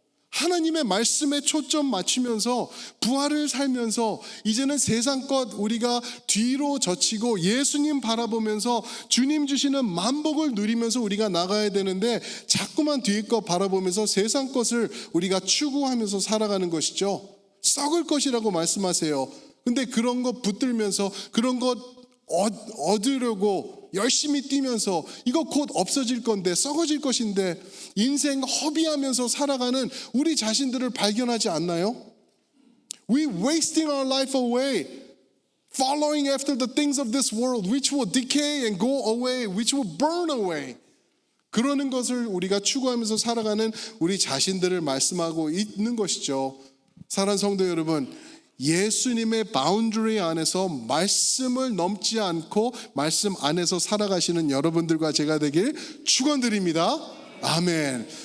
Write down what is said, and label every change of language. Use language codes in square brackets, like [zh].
[ko] 하나님의 말씀에 초점 맞추면서 부활을 살면서 이제는 세상 것 우리가 뒤로 젖히고 예수님 바라보면서 주님 주시는 만복을 누리면서 우리가 나가야 되는데 자꾸만 뒤에 것 바라보면서 세상 것을 우리가 추구하면서 살아가는 것이죠. 썩을 것이라고 말씀하세요. 근데 그런 것 붙들면서 그런 것 얻으려고 열심히 뛰면서 이거 곧 없어질 건데, 썩어질 것인데 인생 허비하면서 살아가는 우리 자신들을 발견하지 않나요? [en] We wasting our life away following after the things of this world which will decay and go away, which will burn away. [ko] 그러는 것을 우리가 추구하면서 살아가는 우리 자신들을 말씀하고 있는 것이죠. 사랑하는 성도 여러분, 예수님의 바운더리 안에서 말씀을 넘지 않고 말씀 안에서 살아가시는 여러분들과 제가 되길 축원드립니다. 아멘.